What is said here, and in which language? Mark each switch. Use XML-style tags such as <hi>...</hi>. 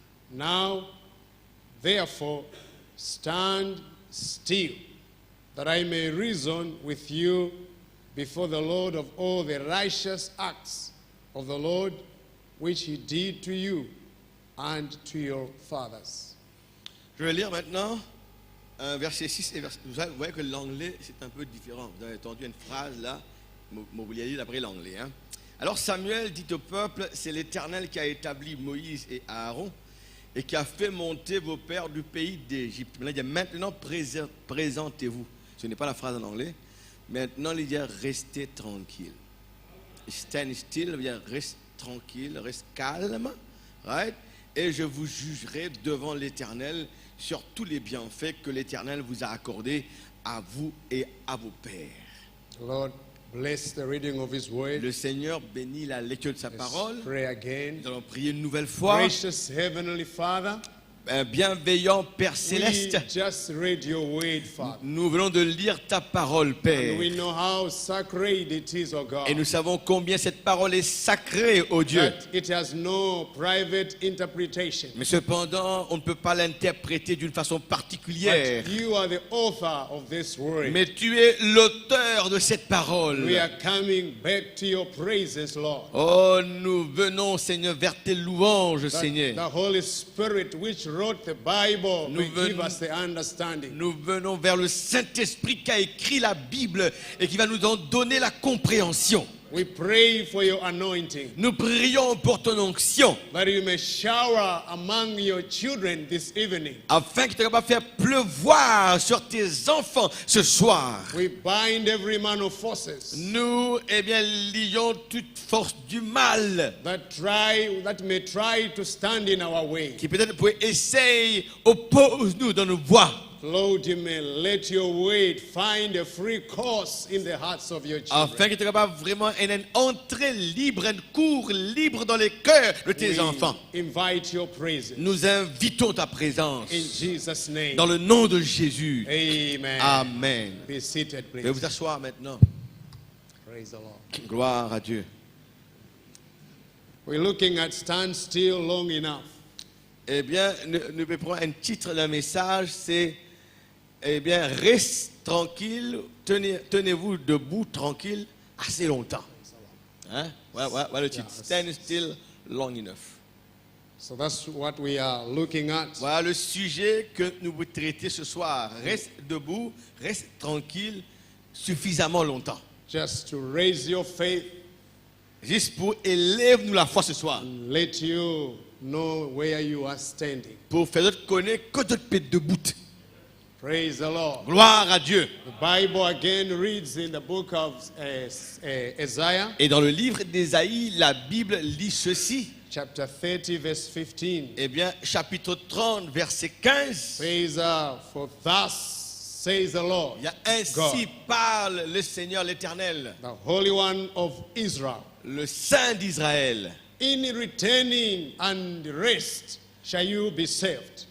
<en>Now, therefore, stand still, that I may reason with you before the Lord of all the righteous acts of the Lord, which he did to you and to your fathers.</en> <fr>Je vais lire maintenant verset 6 et verset... Vous voyez que l'anglais, c'est un peu différent. Vous avez entendu une phrase là, vous vouliez lire d'après l'anglais. Hein? Alors Samuel dit au peuple, c'est l'Éternel qui a établi Moïse et Aaron et qui a fait monter vos pères du pays d'Égypte. Maintenant, il dit maintenant présentez-vous. Ce n'est pas la phrase en anglais. Maintenant, il dit restez tranquille.</fr> <en>Stand still,</en> <fr>veut dire reste tranquille, reste calme. Right? Et je vous jugerai devant l'Éternel sur tous les bienfaits que l'Éternel vous a accordés à vous et à vos pères.</fr> <en>Lord, bless the reading of his word.</en> <fr>Le Seigneur bénit la lecture de sa parole.</fr> <en>Pray again.</en> <fr>Nous allons prier une nouvelle fois.</fr> <en>Gracious Heavenly Father,</en> <fr>Un bienveillant Père céleste,</fr> <en>we just read your word, Father.</en> <fr>nous venons de lire ta parole, Père.</fr> <en>And we know how sacred it is, O God.</en> <fr>Et nous savons combien cette parole est sacrée, ô Dieu.</fr> <en>That it has no private interpretation.</en> <fr>Mais cependant, on ne peut pas l'interpréter d'une façon particulière.</fr> <en>But you are the author of this word.</en> <fr>Mais tu es l'auteur de cette parole.</fr> <en>We are coming back to your praises, Lord.</en> <fr>Oh, nous venons, Seigneur, vers tes louanges,</fr> <en>That</en> <fr>Seigneur.</fr> <en>the Holy Spirit which wrote the Bible</en> <fr>Nous</fr> <en>will give</en> <fr>venons-</fr> <en>us the understanding.</en> <fr>Nous venons vers le Saint-Esprit qui a écrit la Bible et qui va nous en donner la compréhension.</fr> <en>We pray for your anointing,</en> <fr>Nous prions pour ton onction,</fr> <en>that you may shower among your children this evening.</en> <fr>afin que tu sois capable de faire pleuvoir sur tes enfants ce soir.</fr> <en>We bind every man of forces</en> <fr>Nous, eh bien, lions toute force du mal</fr> <en>that may try to stand in our way.</en> <fr>qui peut-être pourrait essayer, oppose-nous dans nos voies.</fr> <en>Lord, you may let your word find a free course in the hearts of your children.</en> <fr>Afin que tu sois capable vraiment une entrée libre, un cours libre dans les cœurs de tes</fr> <en>We</en> <fr>enfants.</fr> <en>invite your praises.</en> <fr>Nous invitons ta présence</fr> <en>In Jesus' name.</en> <fr>dans le nom de Jésus. Amen. Amen.</fr> <en>Be seated,</en> <fr>Veuillez</fr> <en>please.</en> <fr>vous asseoir maintenant.</fr> <en>Praise the Lord.</en> <fr>Gloire à Dieu.</fr> <en>We're looking at stand still long enough.</en> <fr>Eh bien, nous prenons un titre d'un message, c'est eh bien, reste tranquille, tenez-vous debout tranquille assez longtemps. Hein? Voilà le titre.</fr> <en>Stand still long enough. So that's what we are looking at.</en> <fr>Voilà le sujet que nous voulons traiter ce soir. Reste debout, reste tranquille suffisamment longtemps.</fr> <en>Just to raise your faith,</en> <fr>Juste pour élève-nous la foi ce soir.</fr> <en>let you know where you are standing.</en> <fr>Pour faire d'autres connaître que d'autres peut être debout.</fr> <en>Praise the Lord.</en> <fr>Gloire à Dieu.</fr> <en>The Bible again reads in the book of Isaiah,</en> <fr>Et dans le livre d'Ésaïe, la Bible lit ceci.</fr> <en>chapter 30, verse 15.</en> <fr>Eh bien, chapitre 30, verset 15.</fr> <en>Says, for thus says the Lord,</en> <fr>Il y a ainsi parle le Seigneur l'Éternel,</fr> <en>the Holy One of Israel.</en> <fr>le Saint d'Israël.</fr> <en>In returning and rest shall you be saved.</en>